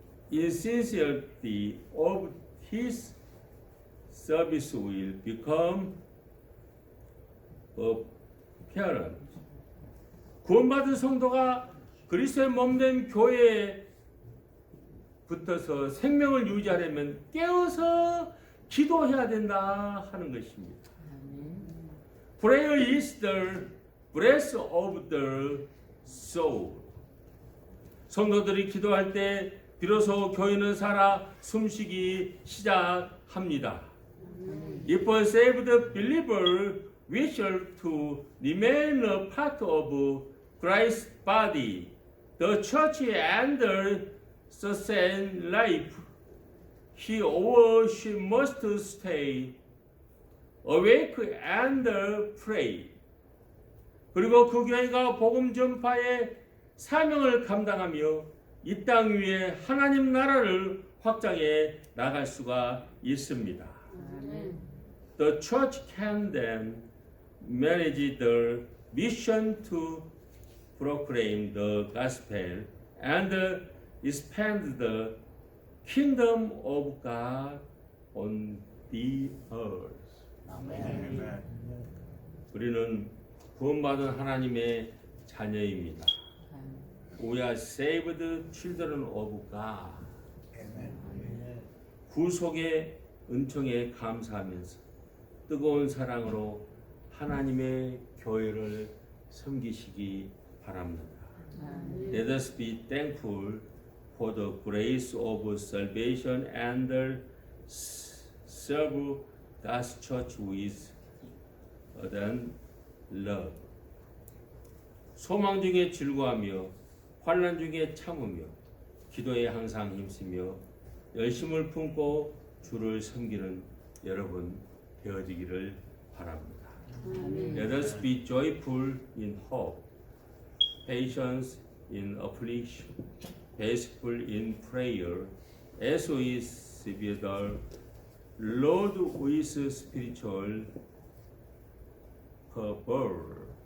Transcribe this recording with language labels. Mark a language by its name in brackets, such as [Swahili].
[English] insincerity of his service will become apparent. [Korean] 구원받은 성도가 그리스도의 몸된 교회에 붙어서 생명을 유지하려면 깨어서 기도해야 된다 하는 것입니다. [English] Prayer is the breath of the soul. [Korean] 성도들이 기도할 때 비로소 교회는 살아 숨쉬기 시작합니다. [English] If a saved believer wishes to remain a part of Christ's body, the church and the sustain life, he or she must stay awake and pray. [Korean] 그리고 그 교회가 복음 전파의 사명을 감당하며 이 땅 위에 하나님 나라를 확장해 나갈 수가 있습니다. [English] The church can then manage the mission to proclaim the gospel and expand the kingdom of God on the earth. Amen. [Korean] 우리는 구원받은 하나님의 자녀입니다. [English] We are saved children of God. Amen. [Korean] 구속의 은총에 감사하면서 뜨거운 사랑으로 하나님의 교회를 섬기시기 바랍니다. [English] Let us be thankful for the grace of salvation and serve God's church with ardent love. [Korean] 소망 중에 즐거워하며 환난 중에 참으며 기도에 항상 힘쓰며 열심을 품고 주를 섬기는 여러분 되어지기를 바랍니다. [English] Let us be joyful in hope, patience in affliction, faithful in prayer, as we serve the Lord with spiritual fervor.